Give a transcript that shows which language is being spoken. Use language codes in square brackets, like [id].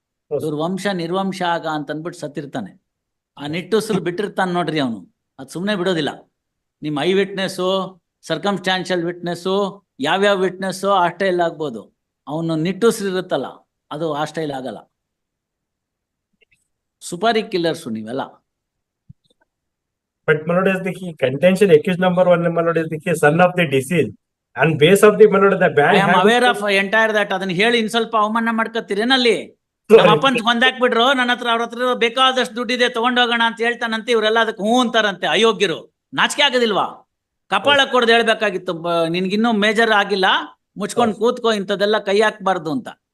[kn] ಇವ್ರ ವಂಶ ನಿರ್ವಂಶ ಆಗ ಅಂತ ಅಂದ್ಬಿಟ್ಟು ಸತ್ತಿರ್ತಾನೆ. ಆ ನಿಟ್ಟುಸಿರು ಬಿಟ್ಟಿರ್ತಾನೆ ನೋಡ್ರಿ ಅವನು, ಅದು ಸುಮ್ಮನೆ ಬಿಡೋದಿಲ್ಲ. ನಿಮ್ಮ ಐ ವಿಟ್ನೆಸ್ಸು, ಸರ್ಕಮ್ಸ್ಟಾನ್ಷಿಯಲ್ ವಿಟ್ನೆಸ್ಸು, ಯಾವ್ಯಾವ ವಿಟ್ನೆಸ್ಸು ಆ ಸ್ಟೈಲ್ ಆಗ್ಬೋದು. ಅವನು ನಿಟ್ಟುಸಿರು ಇರುತ್ತಲ್ಲ, ಅದು ಆ ಸ್ಟೈಲ್ ಆಗಲ್ಲ. ಸುಪಾರಿ ಕಿಲ್ಲರ್ಸು ನೀವೆಲ್ಲ. [en] But my lord, is the contention accused number 1, my lord, is the son of the deceased and base of the, my lord, the band. I am aware of entire that. [kn] ಅದನ್ನ ಹೇಳಿ ಇನ್ ಸ್ವಲ್ಪ ಅವಮಾನ ಮಾಡ್ಕೊತೀರೇನಲ್ಲಿ. ನಮ್ಮ ಅಪ್ಪನ್ ಕೊಂದಾಕ್ಬಿಟ್ರು, ನನ್ನ ಹತ್ರ ಅವ್ರ ಹತ್ರ ಬೇಕಾದಷ್ಟು ದುಡ್ಡಿದೆ ತಗೊಂಡೋಗೋಣ ಅಂತ ಹೇಳ್ತಾನಂತೆ. ಇವರೆಲ್ಲ ಅದಕ್ಕೆ ಹೂ ಅಂತಾರಂತೆ. ಅಯೋಗ್ಯರು, ನಾಚಿಕೆ ಆಗೋದಿಲ್ವಾ? ಕಪಾಳ ಕೊಡ್ದು ಹೇಳ್ಬೇಕಾಗಿತ್ತು, ನಿನ್ಗಿನ್ನೂ ಮೇಜರ್ ಆಗಿಲ್ಲ, ಮುಚ್ಕೊಂಡು ಕೂತ್ಕೋ, ಇಂಥದ್ದೆಲ್ಲ ಕೈ ಹಾಕ್ಬಾರ್ದು ಅಂತ.